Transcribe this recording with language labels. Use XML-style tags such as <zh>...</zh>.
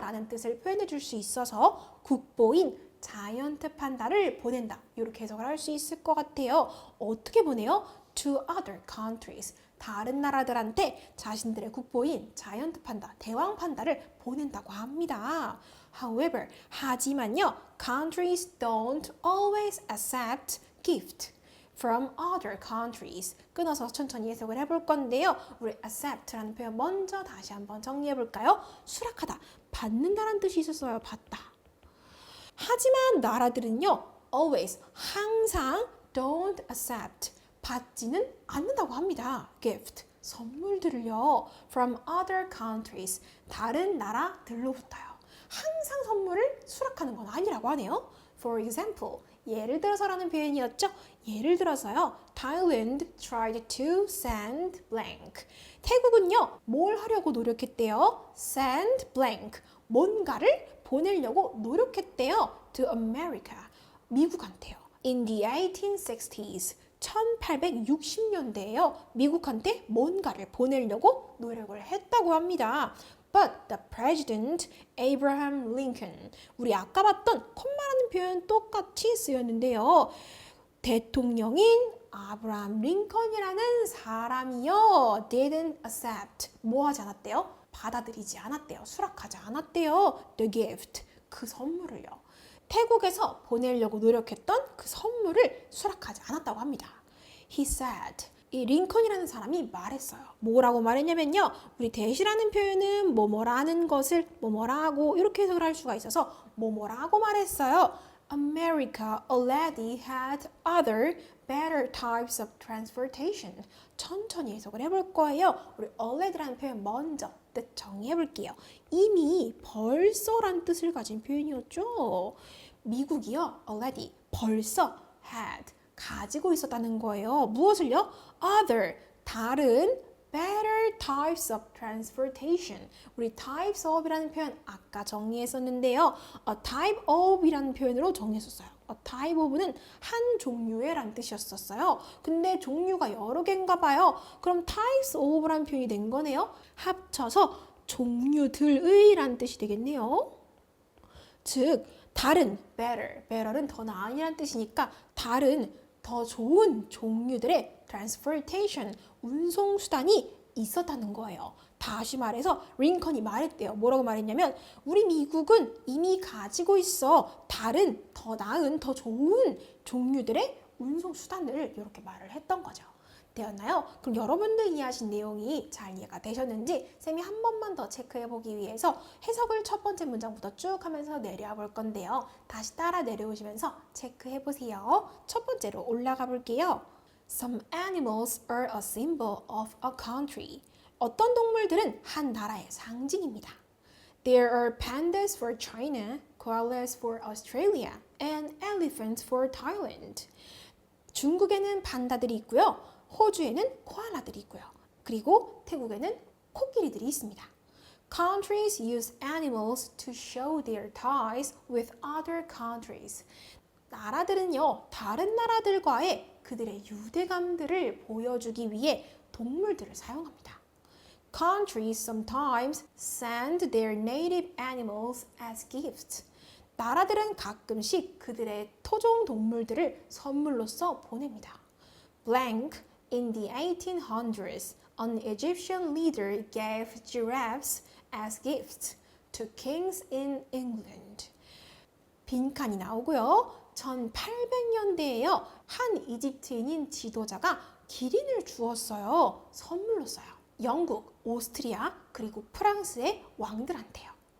<ko>라는 뜻을 표현해 줄 수 있어서 국보인 자이언트 판다를 보낸다. 이렇게 해석을 할 수 있을 것 같아요. 어떻게 보내요?</ko> <en>To other countries.</en> <ko>다른 나라들한테 자신들의 국보인 자이언트 판다, 대왕 판다를 보낸다고 합니다. However, 하지만요.</ko> <en>Countries don't always accept gift from other countries.</en> <ko>끊어서 천천히 해석을 해볼 건데요. 우리 accept라는 표현 먼저 다시 한번 정리해 볼까요? 수락하다, 받는다라는 뜻이 있었어요. 받다. 하지만 나라들은요, always, 항상 don't accept, 받지는 않는다고 합니다.</ko> <en>gift,</en> <ko>선물들을요,</ko> <en>from other countries,</en> <ko>다른 나라들로부터요. 항상 선물을 수락하는 건 아니라고 하네요.</ko> <en>For example,</en> <ko>예를 들어서라는 표현이었죠. 예를 들어서요,</ko> <en>Thailand tried to send blank.</en> <ko>태국은요, 뭘 하려고 노력했대요? send blank, 뭔가를 보내려고 노력했대요.</ko> <en>to America,</en> <ko>미국한테요.</ko> <en>In the 1860s,</en> <ko>1860년대에요. 미국한테 뭔가를 보내려고 노력을 했다고 합니다.</ko> <en>But the president, Abraham Lincoln.</en> <ko>우리 아까 봤던 콤마라는 표현 똑같이 쓰였는데요. 대통령인 아브라함 링컨이라는 사람이요.</ko> <en>didn't accept.</en> <ko>뭐 하지 않았대요? 받아들이지 않았대요. 수락하지 않았대요.</ko> <en>The gift.</en> <ko>그 선물을요. 태국에서 보내려고 노력했던 그 선물을 수락하지 않았다고 합니다.</ko> <en>He said.</en> <ko>이 링컨이라는 사람이 말했어요. 뭐라고 말했냐면요. 우리 that이라는 표현은 뭐뭐라는 것을 뭐뭐라고 이렇게 해석을 할 수가 있어서 뭐뭐라고 말했어요.</ko> <en>America already had other better types of transportation.</en> <ko>천천히 해석을 해볼 거예요. 우리 already라는 표현 먼저 뜻 정리해 볼게요. 이미 벌써란 뜻을 가진 표현이었죠. 미국이요. already 벌써 had 가지고 있었다는 거예요. 무엇을요?</ko> <en>other</en> <ko>다른</ko> <en>better types of transportation.</en> <ko>우리 types of이라는 표현 아까 정리했었는데요. a type of이라는 표현으로 정리했었어요. a type of는 한 종류의 라는 뜻이었었어요. 근데 종류가 여러 개인가 봐요. 그럼 types of라는 표현이 된 거네요. 합쳐서 종류들의 라는 뜻이 되겠네요. 즉 다른 better는 더 나은이라는 뜻이니까 다른 더 좋은 종류들의 transportation, 운송수단이 있었다는 거예요. 다시 말해서 링컨이 말했대요. 뭐라고 말했냐면 우리 미국은 이미 가지고 있어 다른 더 나은 더 좋은 종류들의 운송수단을 이렇게 말을 했던 거죠. 되었나요? 그럼 여러분들 이해하신 내용이 잘 이해가 되셨는지 쌤이 한 번만 더 체크해 보기 위해서 해석을 첫 번째 문장부터 쭉 하면서 내려와 볼 건데요. 다시 따라 내려오시면서 체크해 보세요. 첫 번째로 올라가 볼게요.</ko> <en>Some animals are a symbol of a country.</en> <ko>어떤 동물들은 한 나라의 상징입니다.</ko> <en>There are pandas for China, koalas for Australia, and elephants for Thailand.</en> <ko>중국에는 판다들이 있고요. 호주에는 코알라들이 있고요. 그리고 태국에는 코끼리들이 있습니다.</ko> <en>Countries use animals to show their ties with other countries.</en> <ko>나라들은요, 다른 나라들과의 그들의 유대감들을 보여주기 위해 동물들을 사용합니다.</ko> <en>Countries sometimes send their native animals as gifts.</en> <ko>나라들은 가끔씩 그들의 토종 동물들을 선물로써 보냅니다.</ko> <en>Blank, in the 1800s, an Egyptian leader gave giraffes as gifts to kings in England.</en> <ko>빈칸이 나오고요. 1800년대에요. 한 이집트인인 지도자가 기린을 주었어요. 선물로써요. 영국, 오스트리아, 그리고 프랑스의 왕들한테요.</ko>